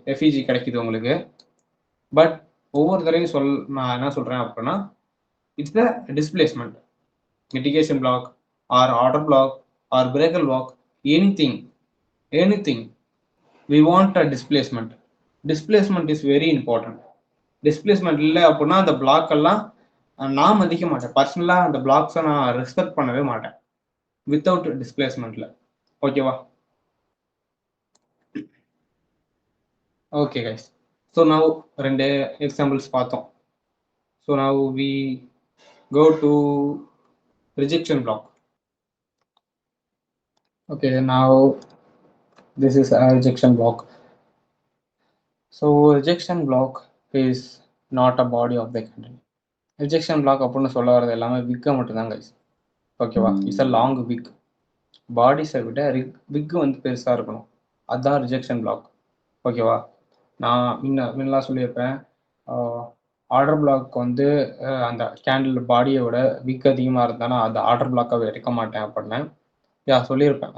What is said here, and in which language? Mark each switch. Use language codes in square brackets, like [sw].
[ta] FEG கிடைக்குது உங்களுக்கு. But ஒவ்வொரு தடவையும் நான் என்ன சொல்கிறேன் அப்படின்னா [en] It's the displacement. Mitigation block or order block or breaker block, anything we want a displacement. Displacement is very important. [ta] Displacement இல்லை அப்படின்னா அந்த பிளாக் எல்லாம் நான் மதிக்க மாட்டேன். பர்சனலாக அந்த பிளாக்ஸை நான் ரெஸ்பெக்ட் பண்ணவே மாட்டேன் வித்தவுட் டிஸ்பிளேஸ்மெண்ட்ல. [en] ஓகேவா, okay guys. So now 2 examples பார்த்தோம். So now we go to rejection block. Okay, now this is a rejection block. So rejection block is not a body of the candle. [ta] Rejection black அப்படின்னு சொல்ல வரது எல்லாமே விக்கை மட்டும்தான் guys. ஓகேவா, [en] It's a long wick. [ta] பாடிஸை விட விக்கு வந்து பெருசாக இருக்கணும், அதுதான் ரிஜெக்ஷன் பிளாக். ஓகேவா, நான் முன்னெல்லாம் சொல்லியிருப்பேன், ஆர்டர் பிளாக் வந்து அந்த கேண்டில் பாடியை விட விக் அதிகமாக இருந்தானா அது ஆர்டர் பிளாக்காக எடுக்க மாட்டேன் அப்படின்னு சொல்லியிருப்பேன்.